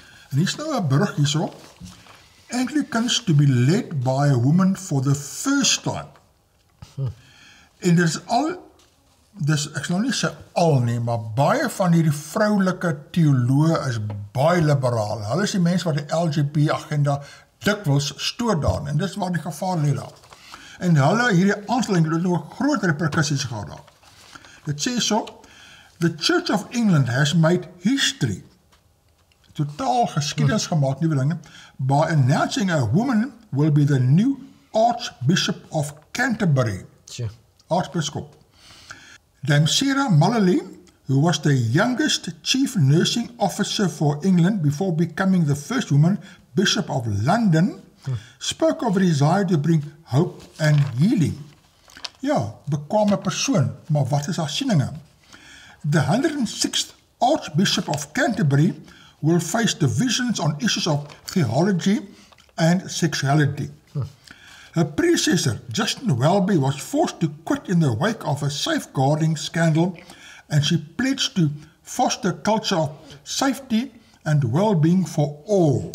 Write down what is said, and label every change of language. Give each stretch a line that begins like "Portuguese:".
Afrikaans: En hier is nou 'n brug hierso,
English: Anglicans to be led by a woman for the first time.
Afrikaans: En dis ek sal nie sê al nie, maar baie van hierdie vroulike teoloë is baie liberaal. Hulle is die mense wat die LGBT agenda dikwels stoor daar, en dis waar die gevaar lê daar. En hulle, hierdie aanstelling, het nog groot repercussies gehad daar. Dit sê so,
English: the Church of England has made history,
Afrikaans: totaal geskiedenis gemaak, nie belang,
English: by announcing a woman will be the new Archbishop of Canterbury. Archbishop. Dame Sarah Mullally, who was the youngest chief nursing officer for England before becoming the first woman Bishop of London, spoke of a desire to bring hope and healing.
Afrikaans: Ja, bekwame persoon, maar wat is haar sieninge?
English: The 106th Archbishop of Canterbury will face divisions on issues of theology and sexuality. Her predecessor, Justin Welby, was forced to quit in the wake of a safeguarding scandal, and she pledged to foster a culture of safety and well-being for all.